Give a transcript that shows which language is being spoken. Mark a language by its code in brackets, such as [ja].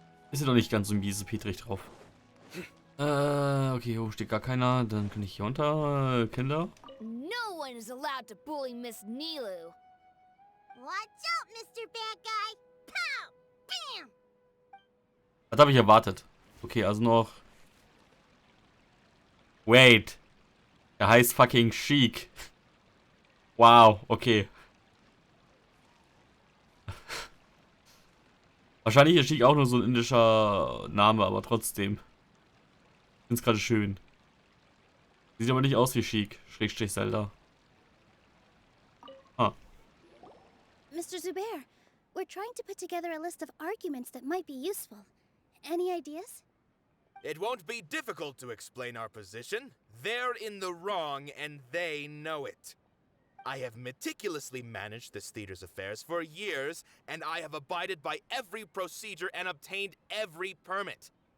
[de] Ist ja doch nicht ganz so miese Petrich drauf. Okay, hier steht gar keiner. Dann kann ich hier unter. Kinder. [en] one is allowed to bully Miss Nilu. Watch out, Mr. Bad Guy! Pow! Bam! [de] Das habe ich erwartet. Okay, also noch... Wait. Er heißt fucking Sheik. Wow, okay. Wahrscheinlich ist Sheik auch nur so ein indischer Name, aber trotzdem. Ich find's gerade schön. Sieht aber nicht aus wie Sheik, Schrägstrich Zelda. Ah. [en] Mr. Zubair, we're trying to put together a list of arguments that might be useful. Any ideas? It won't be difficult to explain our position. They're in the wrong, and they know it. I have meticulously managed this theater's affairs for years, and I have abided by every procedure and obtained every permit.